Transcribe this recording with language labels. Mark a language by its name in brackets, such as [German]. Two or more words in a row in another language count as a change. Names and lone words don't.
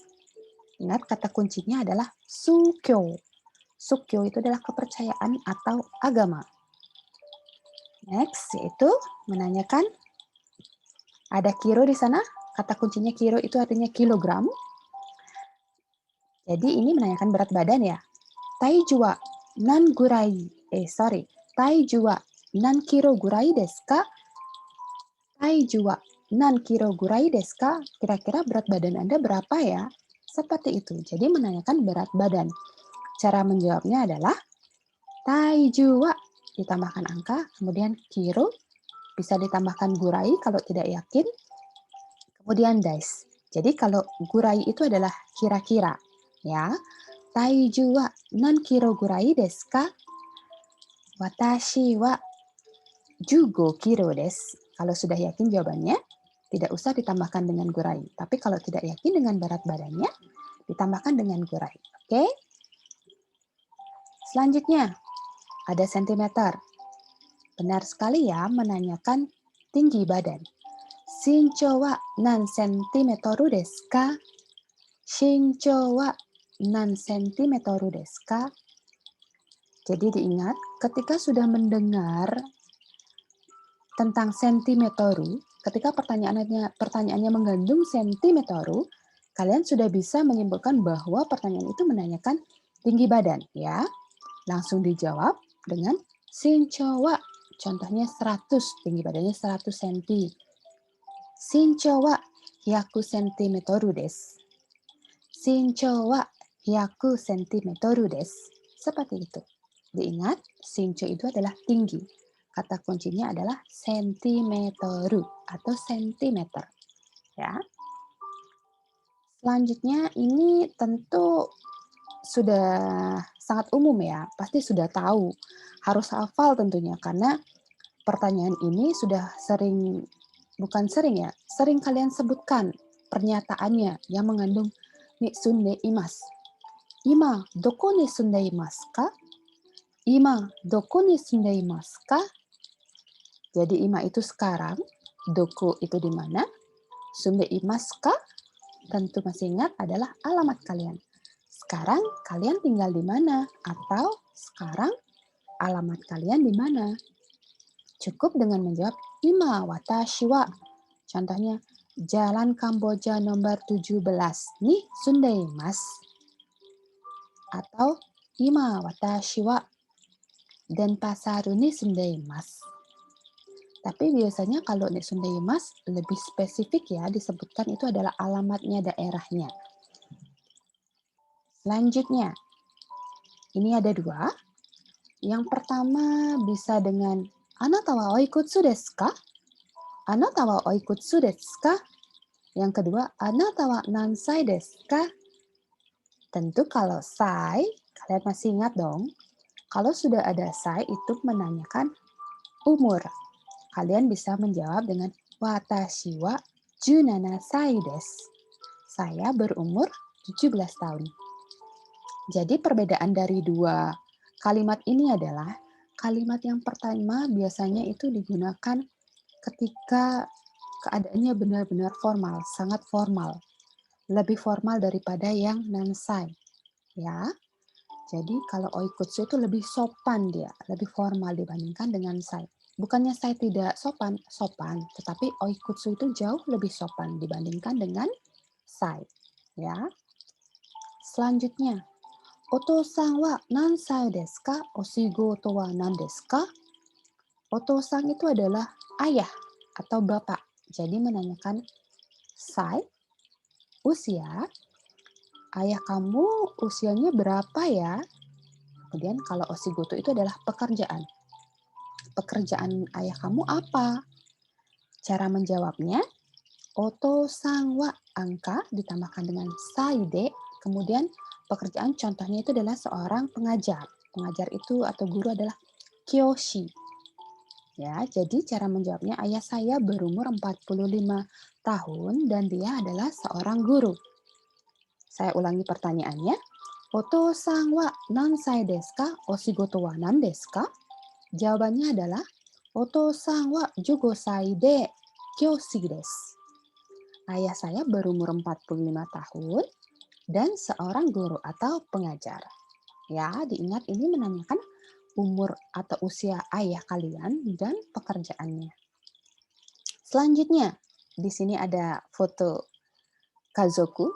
[Indonesian] Ingat kata kuncinya adalah Sukyo. Sukyo itu adalah kepercayaan atau agama. Next, yaitu menanyakan, ada kilo di sana, kata kuncinya kilo itu artinya kilogram. Jadi ini menanyakan berat badan ya. [Japanese] 体重は何ぐらい、体重は何キロぐらいですか? 体重は何キロぐらいですか? [Indonesian] Kira-kira berat badan Anda berapa ya? Seperti itu. Jadi menanyakan berat badan. Cara menjawabnya adalah taijua ditambahkan angka, kemudian kilo bisa ditambahkan gurai kalau tidak yakin, kemudian dice. Jadi kalau gurai itu adalah kira-kira, ya. [Japanese] 体重は何キロぐらいですか? 私は15キロです. [Indonesian] Kalau sudah yakin jawabannya, tidak usah ditambahkan dengan gurai. Tapi kalau tidak yakin dengan berat badannya, ditambahkan dengan gurai. Oke? Selanjutnya, ada sentimeter. Benar sekali ya menanyakan tinggi badan. [Japanese] 身長は何センチメートルですか? 身長は何センチメートルですか? [Indonesian] Jadi diingat, ketika sudah mendengar tentang sentimeteru, ketika pertanyaannya mengandung sentimeteru, kalian sudah bisa menyimpulkan bahwa pertanyaan itu menanyakan tinggi badan, ya. Langsung dijawab dengan [Japanese] 身長は. [Indonesian] Contohnya 100, tinggi badannya 100 cm. [Japanese] 身長は100cmです. 身長は100cmです. [Indonesian] Seperti itu. Diingat, shinchou itu adalah tinggi. Kata kuncinya adalah sentimeteru atau sentimeter. Ya. Selanjutnya ini tentu sudah sangat umum ya, pasti sudah tahu. Harus hafal tentunya karena pertanyaan ini sudah sering kalian sebutkan pernyataannya yang mengandung [Japanese] に住んでいます. 今どこに住んでいますか？今どこに住んでいますか? [Indonesian] Jadi ima itu sekarang, doko itu di mana, [Japanese] 住んでいますか? [Indonesian] Tentu masih ingat adalah alamat kalian. Sekarang kalian tinggal di mana? Atau sekarang alamat kalian di mana? Cukup dengan menjawab [Japanese] 今私は. [Indonesian] Contohnya, Jalan Kamboja nomor 17 [Japanese] に住んでいます. Atau 今私はデンパサールに住んでいます. [Indonesian] Tapi biasanya kalau [Japanese] に住んでいます [Indonesian] lebih spesifik ya, disebutkan itu adalah alamatnya daerahnya. Selanjutnya, ini ada dua. Yang pertama bisa dengan [Japanese] あなたはおいくつですか? あなたはおいくつですか? [Indonesian] Yang kedua, [Japanese] あなたは何歳ですか? [Indonesian] Tentu kalau sai, kalian masih ingat dong. Kalau sudah ada sai itu menanyakan umur. Kalian bisa menjawab dengan [Japanese] 私は17歳です. [Indonesian] Saya berumur 17 tahun. Jadi perbedaan dari dua kalimat ini adalah kalimat yang pertama biasanya itu digunakan ketika keadaannya benar-benar formal, sangat formal. Lebih formal daripada yang nansai. Ya. Jadi kalau oikutsu itu lebih sopan dia, lebih formal dibandingkan dengan sai. Bukannya sai tidak sopan, sopan, tetapi oikutsu itu jauh lebih sopan dibandingkan dengan sai. Ya. Selanjutnya, [Japanese] お父さんは何歳ですか? お仕事は何ですか? [Indonesian] Oto-san itu adalah ayah atau bapak. Jadi menanyakan sai, usia, ayah kamu usianya berapa ya? Kemudian kalau oshigoto itu adalah pekerjaan. Pekerjaan ayah kamu apa? Cara menjawabnya, [Japanese] お父さんは [Indonesian] angka ditambahkan dengan saide, kemudian pekerjaan contohnya itu adalah seorang pengajar. Pengajar itu atau guru adalah kyoshi. Ya, jadi cara menjawabnya, ayah saya berumur 45 tahun dan dia adalah seorang guru. Saya ulangi pertanyaannya. [Japanese] お父さんは何歳ですか？お仕事は何ですか? Jawabannya adalah oto-san wa 15 sai de kyoshi desu. [Indonesian] Ayah saya berumur 45 tahun dan seorang guru atau pengajar. Ya, diingat ini menanyakan umur atau usia ayah kalian, dan pekerjaannya. Selanjutnya, di sini ada foto kazoku.